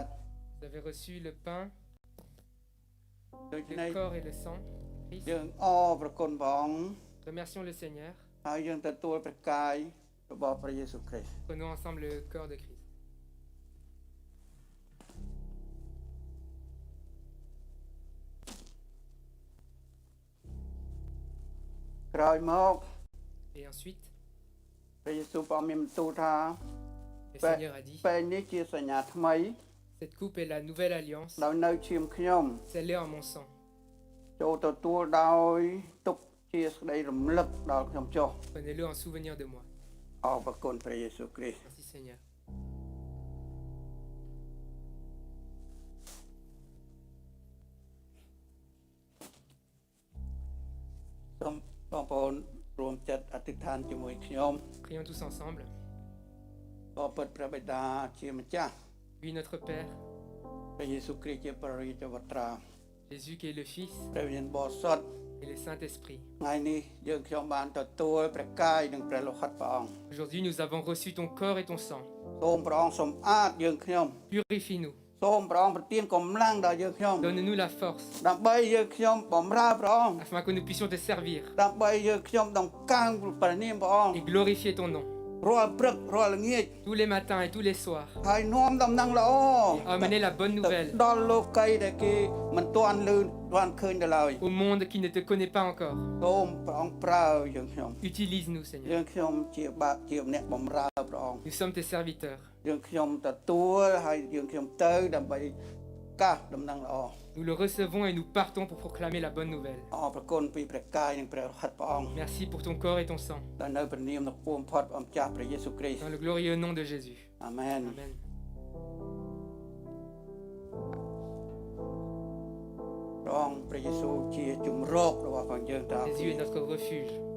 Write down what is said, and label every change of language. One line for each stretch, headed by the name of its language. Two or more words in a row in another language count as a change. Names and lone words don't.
French: Vous avez reçu le pain,
Khmer: ដូច្នេះ
French: le corps et le sang. Christ.
Khmer: យើងអរប្រគុណព្រះអង្គ
French: Remercions le Seigneur.
Khmer: ហើយយើងទទួលព្រះកាយរបស់ព្រះយេស៊ូវគ្រីស្ទ
French: Prenons ensemble le corps de Christ.
Khmer: ក្រោយមក
French: Et ensuite,
Khmer: ព្រះយេស៊ូវព្រះអង្គមានបន្ទូលថា
French: le Seigneur a dit,
Khmer: ពេលនេះជាសញ្ញាថ្មី
French: cette coupe est la nouvelle alliance,
Khmer: ដោយនៅឈាមខ្ញុំ
French: scellée en mon sang.
Khmer: ចូលទទួលដោយទុកជាសេចក្តីរំលឹកដល់ខ្ញុំចុះ
French: Prenez-le en souvenir de moi.
Khmer: អរគុណព្រះយេស៊ូវគ្រីស្ទ
French: Merci Seigneur.
Khmer: សូមបងប្អូនដ្ឋានជាមួយខ្ញុំ
French: Prions tous ensemble.
Khmer: ក៏ពិតព្រះបិតាជាម្ចាស់
French: Lui, notre Père,
Khmer: ព្រះយេស៊ូវគ្រីស្ទជាព្រះរាជវត្រា
French: Jésus qui est le Fils
Khmer: ព្រះវិញ្ញាណបរិសុទ្ធ
French: et le Saint-Esprit.
Khmer: ថ្ងៃនេះយើងខ្ញុំបានទទួលព្រះកាយនិងព្រះលោហិតព្រះអង្គ
French: Aujourd'hui, nous avons reçu ton corps et ton sang.
Khmer: សូមព្រះអង្គសម្អាតយើងខ្ញុំ
French: Purifie-nous.
Khmer: សូមព្រះអង្គប្រទានកម្លាំងដល់យើងខ្ញុំ
French: Donne-nous la force
Khmer: ដើម្បីយើងខ្ញុំបម្រើព្រះអង្គ
French: afin que nous puissions te servir
Khmer: ដើម្បីយើងខ្ញុំដង្កើងព្រះនាមព្រះអង្គ
French: et glorifier ton nom.
Khmer: រាល់ព្រឹករាល់ល្ងាច
French: Tous les matins et tous les soirs.
Khmer: ហើយនាំដំណឹងល្អ
French: Amener la bonne
Khmer: ទៅ
French: nouvelle
Khmer: ដល់លោកីដែលគេមិនទាន់លឺបានឃើញទៅឡើយ
French: au monde qui ne te connaît pas encore.
Khmer: សូមព្រះអង្គប្រើយើងខ្ញុំ
French: Utilise-nous,
Khmer: យើ
French: Seigneur.
Khmer: ងខ្ញុំជាអ្នកបម្រើព្រះអង្គ
French: Nous sommes tes serviteurs.
Khmer: យើងខ្ញុំទទួលហើយយើងខ្ញុំទៅដើម្បីកាសដំណឹងល្អ
French: Nous le recevons et nous partons pour proclamer la bonne nouvelle.
Khmer: អរគុណពីព្រះកាយនិងព្រះលោហិតព្រះអង្គ
French: Merci pour ton corps et ton sang.
Khmer: ដែលនៅព្រះនាមដ៏ខ្ពស់បំផុតព្រះម្ចាស់ព្រះយេស៊ូវគ្រីស្ទ
French: Dans le glorieux nom de Jésus.
Khmer: អាមែន
French: Amen.
Khmer: ព្រះអង្គព្រះយេស៊ូវជាជំរករបស់ផងយើងតា
French: Jésus est notre refuge.